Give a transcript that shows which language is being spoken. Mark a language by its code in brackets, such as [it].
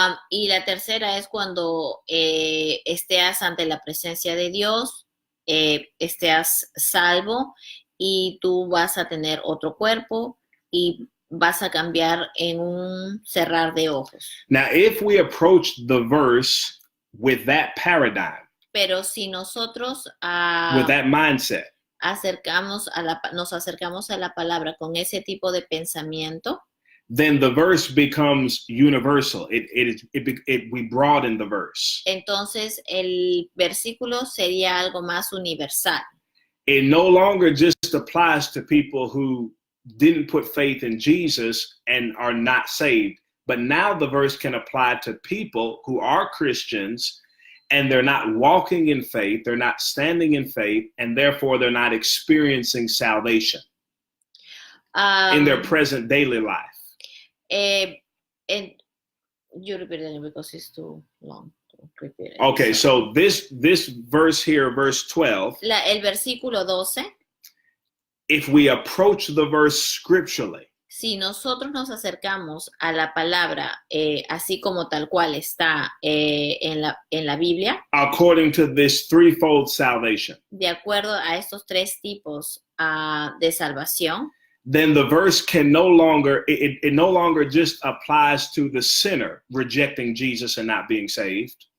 [es] Y la tercera es cuando estés ante la presencia de Dios, estés salvo y tú vas a tener otro cuerpo y vas a cambiar en un cerrar de ojos. [en] Now, if we approach the verse with that paradigm, [es] pero si nosotros [en] with that mindset, [es] nos acercamos a la palabra con ese tipo de pensamiento, [en] then the verse becomes universal. We broaden the verse. [es] Entonces el versículo sería algo más universal. [en] It no longer just applies to people who didn't put faith in Jesus and are not saved, but now the verse can apply to people who are Christians and they're not walking in faith, they're not standing in faith, and therefore they're not experiencing salvation in their present daily life. And you repeat it because it's too long to repeat it. Okay, so this verse here, verse 12, [es] el versículo 12, [en] if we approach the verse scripturally, [es] si nosotros nos acercamos a la palabra así como tal cual está en la Biblia, [en] according to this threefold salvation, [es] de acuerdo a estos tres tipos de salvación, [en] then the verse can no longer, it no longer just applies to the sinner rejecting Jesus and not being saved.